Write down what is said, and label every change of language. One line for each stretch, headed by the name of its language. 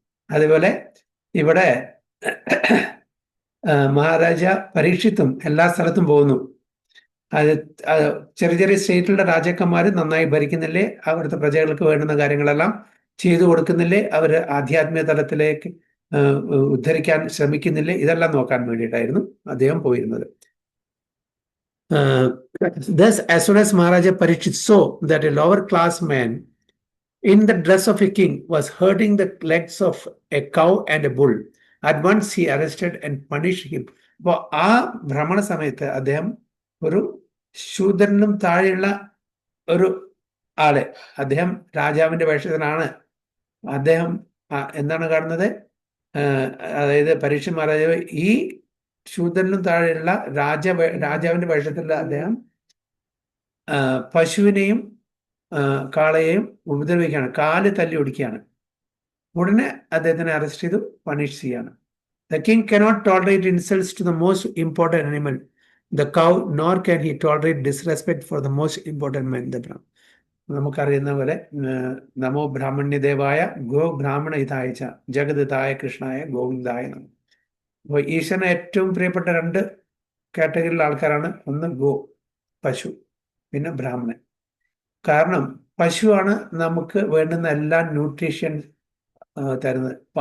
Malayalam: അതുപോലെ ഇവിടെ മഹാരാജ പരീക്ഷിത്തും എല്ലാ സ്ഥലത്തും പോകുന്നു. അത് ചെറിയ സ്റ്റേറ്റിലുള്ള രാജാക്കന്മാർ നന്നായി ഭരിക്കുന്നില്ലേ, അവിടുത്തെ പ്രജകൾക്ക് വേണ്ടുന്ന കാര്യങ്ങളെല്ലാം ചെയ്തു കൊടുക്കുന്നില്ലേ, അവർ ആധ്യാത്മിക തലത്തിലേക്ക് ഉദ്ധരിക്കാൻ ശ്രമിക്കുന്നില്ലേ, ഇതെല്ലാം നോക്കാൻ വേണ്ടിയിട്ടായിരുന്നു അദ്ദേഹം പോയിരുന്നത്.
English: Thus, as soon as Maharaja Parikshit saw that a lower class man in the dress of a king was hurting the legs of a cow and a bull, at once he arrested and punished him.
Malayalam: അപ്പോൾ ആ ഭ്രമണ സമയത്ത് അദ്ദേഹം ഒരു ശൂദ്രനും താഴെയുള്ള ഒരു ആള്, അദ്ദേഹം രാജാവിന്റെ വേഷത്തിലാണ്. അദ്ദേഹം എന്താണ് കാണുന്നത്? അതായത് പരീക്ഷ മഹാരാജാവ് ഈ ശൂദ്രനും താഴെയുള്ള രാജാവിന്റെ വേഷത്തിലുള്ള അദ്ദേഹം പശുവിനെയും കാളയെയും ഉപദ്രവിക്കുകയാണ്, കാല് തല്ലി ഒടിക്കുകയാണ്. ഉടനെ അദ്ദേഹത്തിനെ അറസ്റ്റ് ചെയ്തു പണിഷ് ചെയ്യാണ്.
English: The king cannot tolerate insults to the most important animal, the cow, nor can he tolerate disrespect for the most important man, the Brahman.
Malayalam: നമുക്കറിയുന്ന പോലെ
Sanskrit: നമോ ബ്രാഹ്മണ്യദേവായ ഗോ ബ്രാഹ്മണ ഹിതായ ച ജഗതിതായ കൃഷ്ണായ ഗോവിന്ദായ നമ.
Malayalam: അപ്പോൾ ഈശ്വരന് ഏറ്റവും പ്രിയപ്പെട്ട രണ്ട് കാറ്റഗറിയിലുള്ള ആൾക്കാരാണ്. ഒന്ന് ഗോ, പശു, പിന്നെ ബ്രാഹ്മണൻ. കാരണം പശുവാണ് നമുക്ക് വേണ്ടുന്ന എല്ലാ ന്യൂട്രീഷൻ തരുന്നത്.